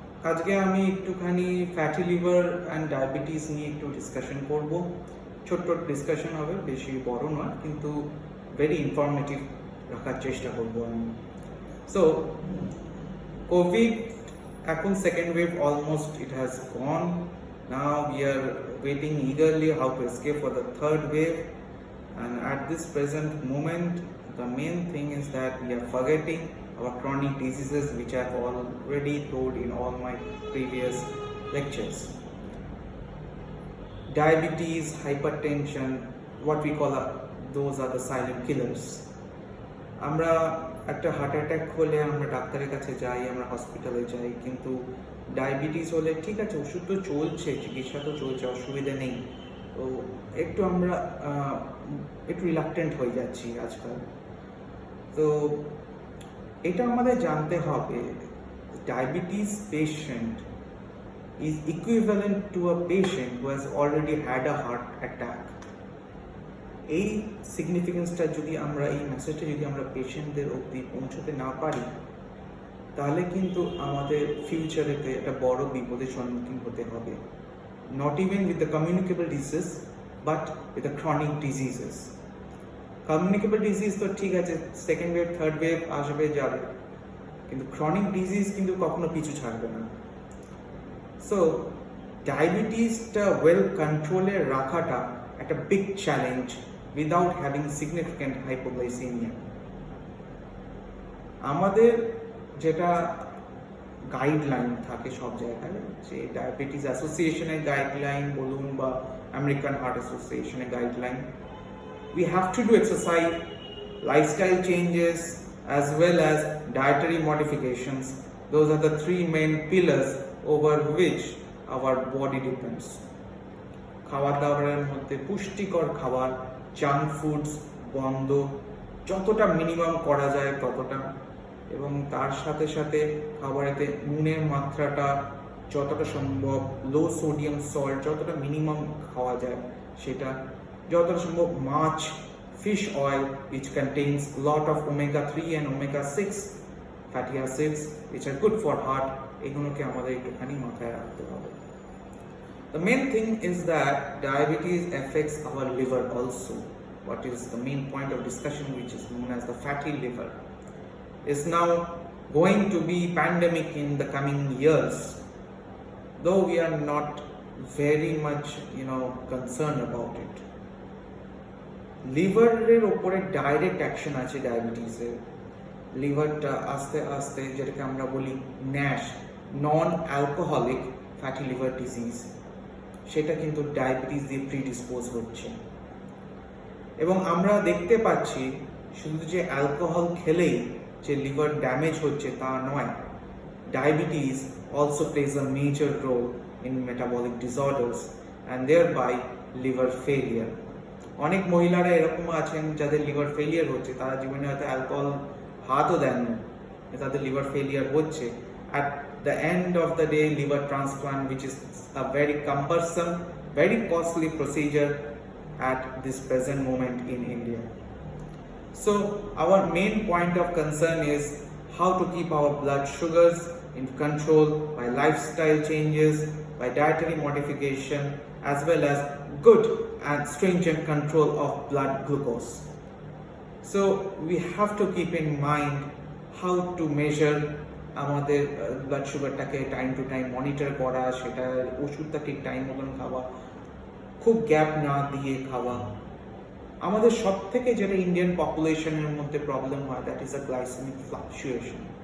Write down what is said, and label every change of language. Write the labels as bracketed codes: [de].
[bn] আজকে আমি একটুখানি ফ্যাটি লিভার অ্যান্ড ডায়াবেটিস নিয়ে একটু ডিসকাশন করব। ছোট্ট ডিসকাশন হবে, বেশি বড় নয়, কিন্তু [en] very informative [bn] রাখার চেষ্টা করব আমি। [en] So COVID এখন second wave almost it has gone. Now we are waiting eagerly how to escape for the third wave, and at this present moment the main thing is that we are forgetting our chronic diseases, which I have already told in all my previous lectures. Diabetes, hypertension, what we call those are the silent killers. [bn] আমরা একটা heart attack হলে আমরা ডাক্তারের কাছে যাই, আমরা হসপিটালে যাই, কিন্তু ডায়াবেটিস হলে ঠিক আছে, ওষুধ তো চলছে, চিকিৎসা তো চলছে, অসুবিধা নেই, তো আমরা একটু রিলাক্টেন্ট হয়ে যাচ্ছি আজকাল। তো এটা আমাদের জানতে হবে, diabetes patient [en] is equivalent to a patient who has already had a heart attack. [bn] এই সিগনিফিকেন্সটা যদি আমরা, এই মেসেজটা যদি আমরা পেশেন্টদের অবধি পৌঁছতে না পারি, তাহলে কিন্তু আমাদের ফিউচারেতে একটা বড় বিপদের সম্মুখীন হতে হবে। [en] Not even with the communicable disease, but with the chronic diseases. [bn] Communicable disease তো ঠিক আছে, সেকেন্ড ওয়েভ থার্ড ওয়েভ আসবে যাবে, কিন্তু ক্রনিক ডিজিজ কিন্তু কখনো পিছু ছাড়বে না। সো ডায়াবেটিসটা ওয়েল কন্ট্রোলে রাখাটা একটা big challenge [en] Without having significant hypoglycaemia. [bn] আমাদের যেটা গাইডলাইন থাকে সব জায়গায়, যে ডায়াবেটিস অ্যাসোসিয়েশনের গাইডলাইন বলুন বা আমেরিকান হার্ট অ্যাসোসিয়েশনের guideline, [en] we have to do exercise, lifestyle changes, as well as dietary modifications. Those are the three main pillars over which our body depends. [bn] খাবার দাবারের মধ্যে পুষ্টিকর খাবার, জাঙ্ক ফুডস বন্ধ, যতটা মিনিমাম করা যায় ততটা, এবং তার সাথে সাথে খাবারেতে নুনের মাত্রাটা যতটা সম্ভব, লো সোডিয়াম সল্ট যতটা মিনিমাম খাওয়া যায় সেটা, যতটা সম্ভব মাছ, [en] fish oil which contains lot of omega 3 and omega 6 fatty acids which are good for heart, [bn] এগুলোকে আমাদের একটুখানি মাথায় রাখতে হবে। [en] The main thing is that diabetes affects our liver also. What is the main point of discussion, which is known as the fatty liver, is now going to be pandemic in the coming years, though we are not very much concerned about it. [bn] লিভারের ওপরে direct action আছে ডায়াবেটিসের। লিভারটা আস্তে আস্তে, যেটাকে আমরা বলি Nash, non alcoholic fatty liver disease, সেটা কিন্তু ডায়াবেটিস দিয়ে প্রিডিসপোজ হচ্ছে। এবং আমরা দেখতে পাচ্ছি শুধু যে অ্যালকোহল খেলেই যে লিভার ড্যামেজ হচ্ছে তা নয়, diabetes [en] Also plays a major role in metabolic disorders and thereby liver failure. [bn] অনেক মহিলারা এরকম আছেন যাদের লিভার ফেলিয়ার হচ্ছে, তারা জীবনে হয়তো অ্যালকোহল হাতও দেন না, তাদের লিভার ফেলিয়ার হচ্ছে। [en] At the end of the day, liver transplant, which is a very cumbersome, very costly procedure at this present moment in India. So our main point of concern is how to keep our blood sugars in control by lifestyle changes, by dietary modification, as well as good and stringent control of blood glucose. So we have to keep in mind how to measure [bn] আমাদের blood সুগারটাকে time to time monitor করা, সেটা ওষুধটা ঠিক time মতন খাওয়া, খুব gap না দিয়ে খাওয়া। আমাদের সব থেকে যেটা ইন্ডিয়ান পপুলেশনের মধ্যে প্রবলেম হয়, [en] That is a glycaemic fluctuation.